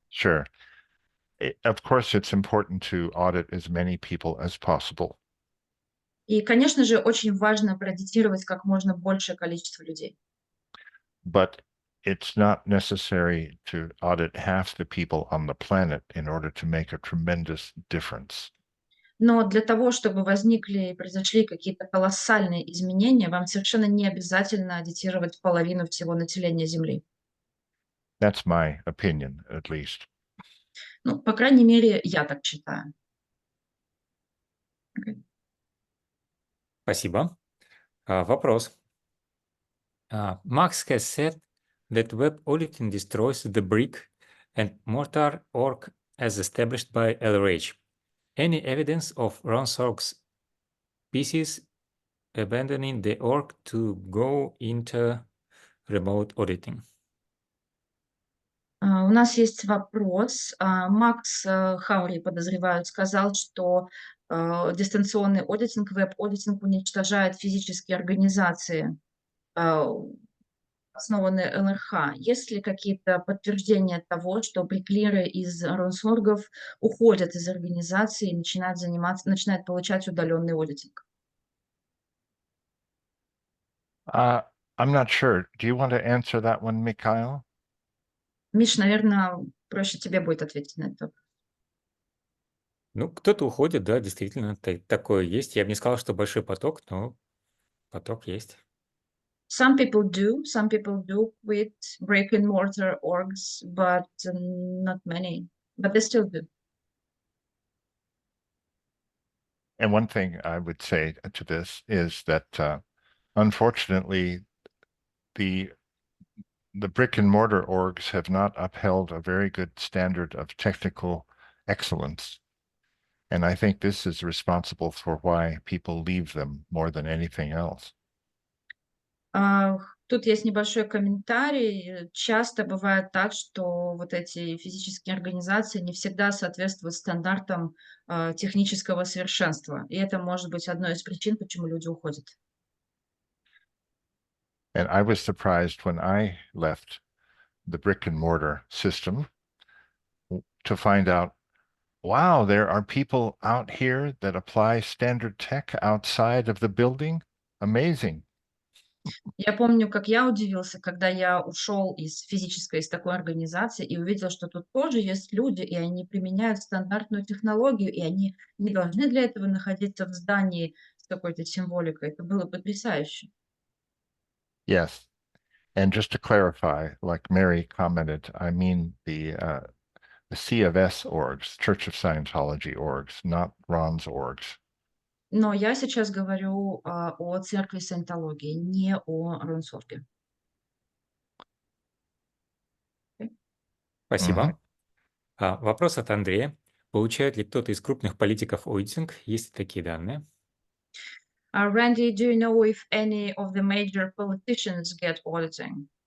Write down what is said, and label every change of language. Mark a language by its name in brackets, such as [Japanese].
[English] Sure. Of course, it's important to audit as many people as possible. [Russian] И, конечно же, очень важно проаудитировать как можно большее количество людей. [English] But it's not necessary to audit half the people on the planet in order to make a tremendous difference. [Russian] Но для того, чтобы возникли и произошли какие-то колоссальные изменения, вам совершенно не обязательно аудитировать половину всего населения Земли. [English] That's my opinion, at least. [Russian] Ну, по крайней мере, я так считаю. [English] Okay. [Russian] Спасибо. Вопрос. [English] Max has said that web auditing destroys the brick and mortar org as established by LRH. Any evidence of Ronsorg's pieces abandoning the org to go into remote auditing? [Russian] У нас есть вопрос. Макс Хаури, подозревают, сказал, что дистанционный аудитинг, веб-аудитинг уничтожает физические организации, основанные ЛРХ. Есть ли какие-то подтверждения того, что бриклиры из Ронсоргов уходят из организации и начинают получать удаленный аудитинг? [English] I'm not sure. Do you want to answer that one, Mikhail? [Russian] Миш, наверное, проще тебе будет ответить на это. Ну, кто-то уходит, да, действительно, такое есть. Я бы не сказал, что большой поток, но поток есть. [English] Some people do quit brick and mortar orgs, but not many. But they still do. And one thing I would say to this is that, unfortunately, the brick and mortar orgs have not upheld a very good standard of technical excellence. And I think this is responsible for why people leave them more than anything else. [Russian] Тут есть небольшой комментарий. Часто бывает так, что вот эти физические организации не всегда соответствуют стандартам технического совершенства. И это может быть одной из причин, почему люди уходят. [English] And I was surprised when I left the brick and mortar system to find out, wow, there are people out here that apply standard tech outside of the building. Amazing. [Russian] Я помню, как я удивился, когда я ушел из такой организации и увидел, что тут тоже есть люди, и они применяют стандартную технологию, и они не должны для этого находиться в здании с какой-то символикой. Это было потрясающе. [English] Yes. And just to clarify, like Mary commented, I mean the C of S orgs, Church of Scientology orgs, not Ron's orgs. [Russian] Но я сейчас говорю о церкви саентологии, не о Ронсорге. Спасибо. Вопрос от Андрея. Получает ли кто-то из крупных политиков аудитинг? Есть ли такие данные? [English] Randy, do you know if any of the major politicians get auditing?